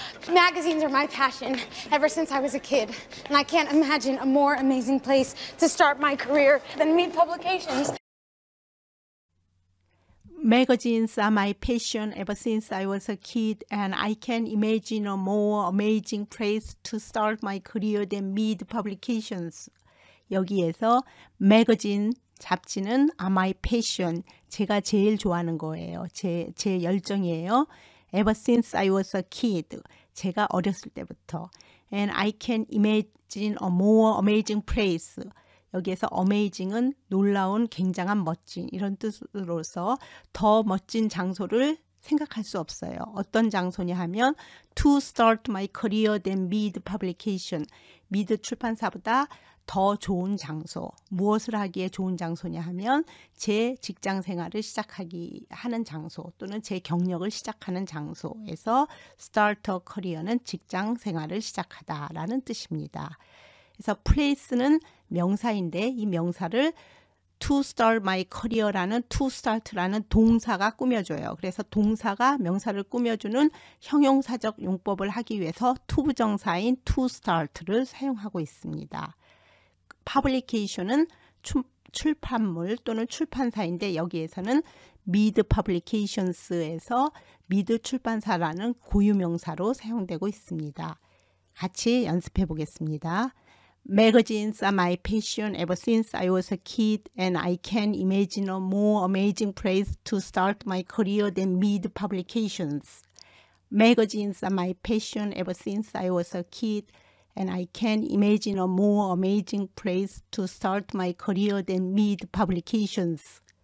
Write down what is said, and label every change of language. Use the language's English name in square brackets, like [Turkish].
[English] Magazines are my passion ever since I was a kid, and I can't imagine a more amazing place to start my career than Mead Publications. Magazines are my passion ever since I was a kid, and I can't imagine a more amazing place to start my career than Mead Publications. [Korean] 여기에서 magazine, 잡지는 [English] are my passion, [Korean] 제가 제일 좋아하는 거예요. 제 열정이에요. [English] Ever since I was a kid, [Korean] 제가 어렸을 때부터. [English] And I can imagine a more amazing place. [Korean] 여기에서 amazing은 놀라운, 굉장한, 멋진 이런 뜻으로서 더 멋진 장소를 생각할 수 없어요. 어떤 장소냐 하면 [English] to start my career than Mead Publication. [Korean] 미드 출판사보다 더 좋은 장소. 무엇을 하기에 좋은 장소냐 하면 제 직장 생활을 시작하기 하는 장소 또는 제 경력을 시작하는 장소에서 start a career는 직장 생활을 시작하다라는 뜻입니다. 그래서 place는 명사인데 이 명사를 [English] to start my career [Korean] 라는 to start라는 동사가 꾸며줘요. 그래서 동사가 명사를 꾸며주는 형용사적 용법을 하기 위해서 to 부정사인 to start를 사용하고 있습니다. publication은 출판물 또는 출판사인데 여기에서는 Mead Publications에서 Mead 출판사라는 고유명사로 사용되고 있습니다. 같이 연습해 보겠습니다. [English] Magazines are my passion ever since I was a kid, and I can't imagine a more amazing place to start my career than Mead Publications. Magazines are my passion ever since I was a kid, and I can't imagine a more amazing place to start my career than Mead Publications.